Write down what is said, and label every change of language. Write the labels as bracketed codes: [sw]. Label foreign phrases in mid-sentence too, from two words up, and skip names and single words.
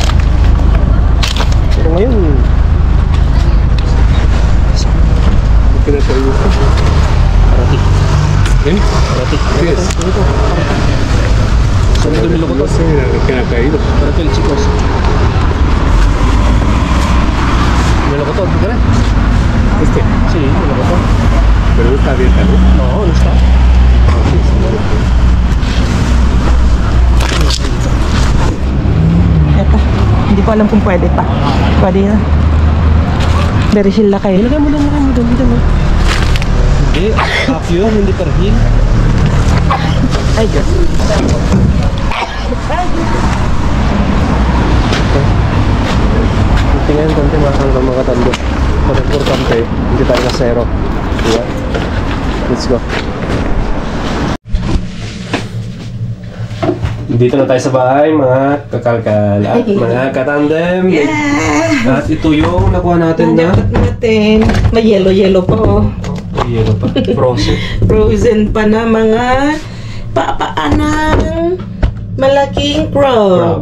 [tl] Pero ngayon, parati. Parati. Yes. Sunod yung niloko to. Kinakain. Paratil, chicos. Niloko to, [es] ¿verdad? Este. [tl] Sí, niloko to. [es] Pero no está abierta, ¿no? No, no está. [tl] Eto. Hindi ko alam kung pwede pa. Pwede na. [en] Very chill [tl] na kayo. Ilagay mo doon. Hindi, half yun, hindi perhil. Ay, Diyos. Tingnan konti hanggang makatando. Pero importante, hindi tayo na zero. Diba? [en] Let's go. [tl] Dito na tayo sa bahay, mga kakalkal at mga katandem. At ito yung nakuha natin na Dapat natin. May yellow pa oh. yelo pa, frozen. Frozen pa na mga papaanang malaking crab.